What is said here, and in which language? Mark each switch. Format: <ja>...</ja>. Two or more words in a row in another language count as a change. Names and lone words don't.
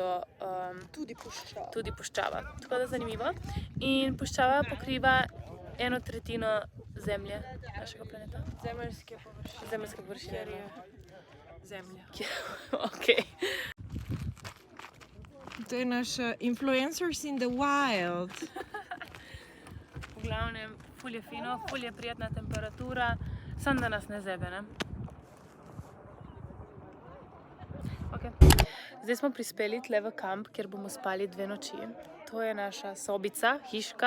<sl>Tudi puščava. Tako da zanimivo. In puščava pokriva 1/3 zemlje našega planeta. Zemeljske površine. Zemeljske površine. Zemlja. Okay. To je naš</sl> <en>influencers in the wild.</en> <sl>V glavnem, ful je fino, ful je prijetna temperatura, samo da nas ne zebe, ne? Okay. Zdaj smo prispeli tle v kamp, kjer bomo spali 2 noči. To je naša sobica, hiška.</sl>